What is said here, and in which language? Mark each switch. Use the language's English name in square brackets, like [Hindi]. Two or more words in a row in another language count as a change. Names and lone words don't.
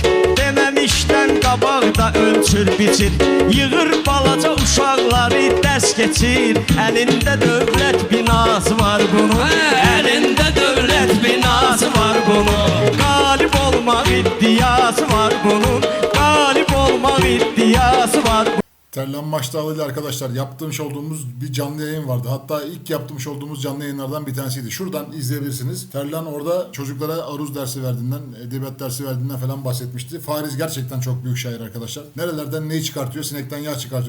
[Azerbaijani] Deməmişdən qabaqda ölçür biçir. Yığır balaca uşaqları dərs keçir. Əlində dövlət binası var bunun. Əlində dövlət binası var bunun. Qalib olmaq iddiası var bunun. Qalib olmaq iddiası var bunun. [Turkish] Terlan Maçdağlı ile arkadaşlar yapmış olduğumuz bir canlı yayın vardı. Hatta ilk yapmış olduğumuz canlı yayınlardan bir tanesiydi. Şuradan izleyebilirsiniz. Terlan orada çocuklara aruz dersi verdiğinden, edebiyat dersi verdiğinden falan bahsetmişti. Fariz gerçekten çok büyük şair arkadaşlar. Nerelerden neyi çıkartıyor? Sinekten yağ çıkartıyor.